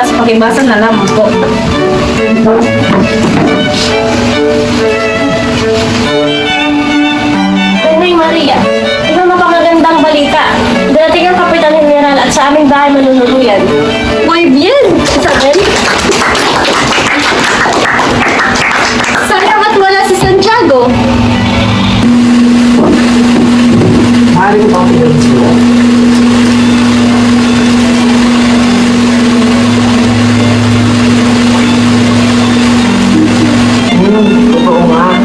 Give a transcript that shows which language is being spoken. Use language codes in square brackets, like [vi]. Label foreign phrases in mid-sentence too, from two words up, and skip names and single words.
[tl] pakibasan na lamang po. Nay Maria, ito napakagandang balita. Darating ang Kapitan General at sa aming bahay manunuluyan. [es] Muy bien, Isabel. [tl] Sayang at wala si Santiago. Maaari ko pang pinag sila. Totoo nga.